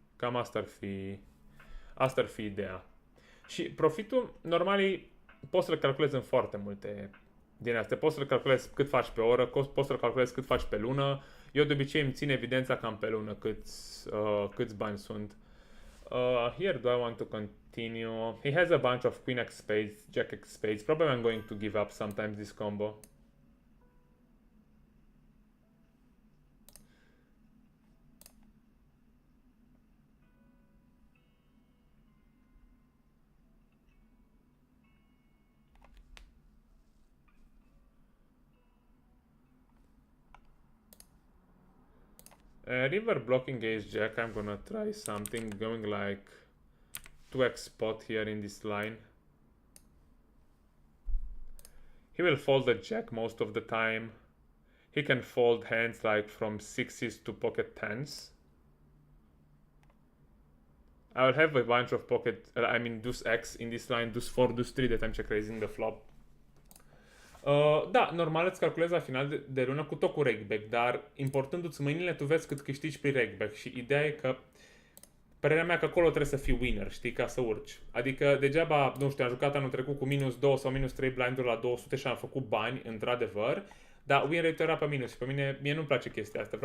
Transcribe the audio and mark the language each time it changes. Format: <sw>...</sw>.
<ro>Cam asta ar fi ideea. Și profitul, normal, poți să-l calculezi în foarte multe din astea. Poți să-l calculezi cât faci pe oră, poți să-l calculezi cât faci pe lună. Eu de obicei îmi țin evidența cam pe lună câți bani sunt.</ro> <en>Here do I want to continue? He has a bunch of queen x spades, jack x spades. Probably I'm going to give up sometimes this combo. River blocking ace jack, I'm gonna try something, going like 2x spot here in this line. He will fold the jack most of the time. He can fold hands like from 6s to pocket 10s. I will have a bunch of pocket, I mean deuce x in this line, deuce 4, deuce 3 that I'm check raising the flop.</en> <ro>Da, normal îți calculezi la final de lună cu tot cu rakeback, dar importându-ți mâinile tu vezi cât câștigi prin rakeback și ideea e că părerea mea că acolo trebuie să fii winner, știi, ca să urci. Adică degeaba, nu știu, am jucat anul trecut cu minus 2 sau minus 3 blinduri la 200 și am făcut bani, într-adevăr, dar win rate era pe minus și pe mie nu-mi place chestia asta.</ro>